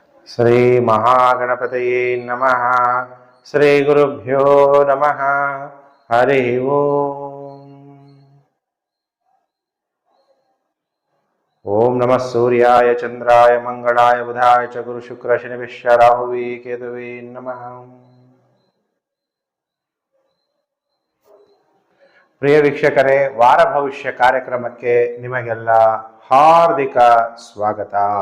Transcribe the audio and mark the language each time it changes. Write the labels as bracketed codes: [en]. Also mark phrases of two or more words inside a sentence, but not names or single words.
[sa] ಶ್ರೀ ಮಹಾಗಣಪತಯೇ ನಮಃ. ಶ್ರೀ ಗುರುಭ್ಯೋ ನಮಃ. ಹರಿ ಓಂ. ಓಂ ನಮಃ ಸೂರ್ಯಾಯ ಚಂದ್ರಾಯ ಮಂಗಳಾಯ ಬುಧಾಯ ಚ ಗುರು ಶುಕ್ರ ಶನಿಭ್ಯಶ್ಚ ರಾಹುವೇ ಕೇತುವೇ ನಮಃ. [kn] ಪ್ರಿಯ ವೀಕ್ಷಕರೇ, ವಾರ ಭವಿಷ್ಯ ಕಾರ್ಯಕ್ರಮಕ್ಕೆ ನಿಮಗೆಲ್ಲ ಹಾರ್ದಿಕ ಸ್ವಾಗತ.